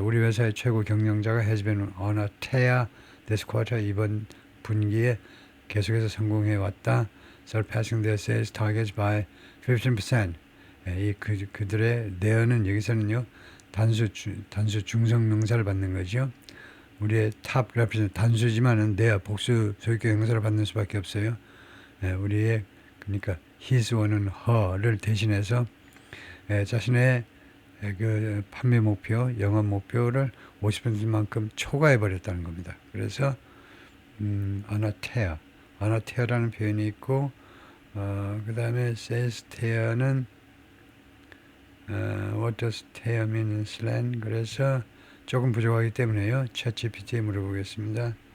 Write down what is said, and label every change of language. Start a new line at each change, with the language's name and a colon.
Korean: 우리 회사의 최고 경영자가
English: has been on a tear this quarter,
Korean: 이번 분기에 계속해서 성공해 왔다.
English: surpassing their sales targets by 15%.
Korean: 그들의 there는 여기서는요 단수 중성명사를 받는 거죠. 우리의 top representative 단수지만은 their 복수 소유격 형사를 받는 수밖에 없어요. 우리의 그러니까 his와는 her를 대신해서 자신의 그 판매 목표, 영업 목표를 50%만큼 초과해 버렸다는 겁니다. 그래서 on a tear라는 표현이 있고 그 다음에 sales tear는
English: what does tear mean in slang?
Korean: 그래서 조금 부족하기 때문에요. ChatGPT에 물어보겠습니다.